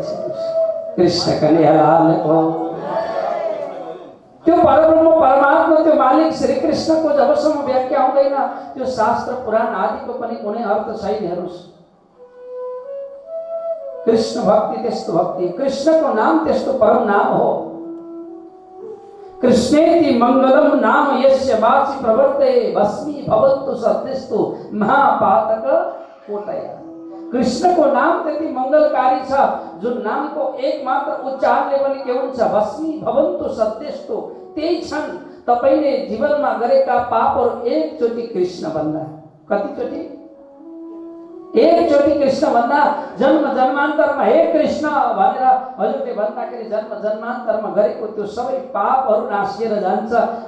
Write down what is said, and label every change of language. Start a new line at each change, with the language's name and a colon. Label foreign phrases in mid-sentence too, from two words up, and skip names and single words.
Nepali: कृष्ण कन्या लालको त्यो परब्रह्म परमात्मा, त्यो मालिक श्री कृष्णको जबसम्म व्याख्या हुँदैन त्यो शास्त्र पुराण आदिको पनि कुनै अर्थ छैन। हेर्नुहोस्, कृष्ण भक्ति त्यस्तो भक्ति, कृष्णको नाम त्यस्तो परम नाम हो।
Sanskrit: कृष्णेति मंगलम नाम यस्य वाचि प्रवर्ते भस्मी भवन्तु सद्यस्तु महापातक कोटया।
Nepali: कृष्ण को नाम त्यति मंगलकारी छ, जुन नाम को एकमात्र उच्चारणले पनि के हुन्छ?
Sanskrit: भस्मी भवन्तु सद्यस्तु।
Nepali: त्यही क्षण तपाईले जीवनमा गरेका पापहरू एकचोटि कृष्ण भन्दा, कतिचोटि? एकचोटि कृष्ण भन्दा जन्म जन्मान्तरमा हे कृष्ण भनेर हजुरले भन्दाखेरि जन्म जन्मान्तरमा गरेको त्यो सबै पापहरू नासिएर जान्छ।